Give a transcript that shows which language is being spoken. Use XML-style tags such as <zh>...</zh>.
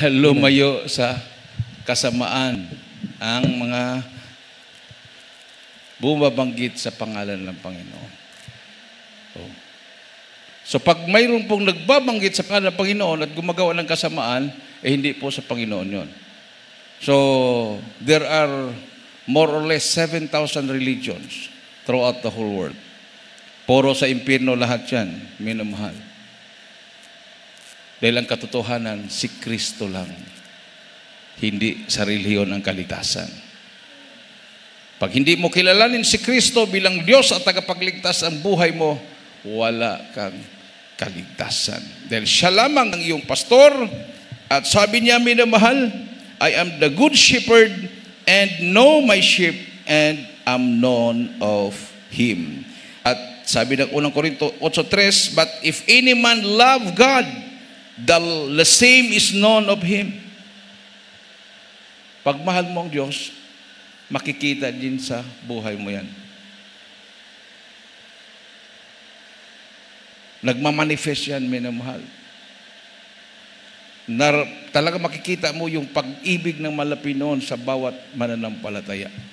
<tl>Lumayo sa kasamaan ang mga bumabanggit sa pangalan ng Panginoon. So pag mayroon pong nagbabanggit sa pangalan ng Panginoon at gumagawa ng kasamaan, hindi po sa Panginoon yon.</tl> <en>So there are more or less 7,000 religions throughout the whole world.</en> <tl>Puro sa impyerno lahat yan, minamahal. Dahil ang katotohanan, si Kristo lang. Hindi sa relihiyon ang kaligtasan. Pag hindi mo kilalanin si Kristo bilang Diyos at tagapagligtas ang buhay mo, wala kang kaligtasan. Dahil siya lamang ang iyong pastor at sabi niya, minamahal,</tl> <en>I am the good shepherd and know my sheep and am known of Him.</en> <tl>At sabi ng unang Korinto 8:3,</tl> <en>but if any man love God, the same is known of Him.</en> <tl>Pag mahal mo ang Diyos, makikita din sa buhay mo yan. Nagmamanifest yan, minamahal. Talaga makikita mo yung pag-ibig ng Malapinoon sa bawat mananampalataya.</tl>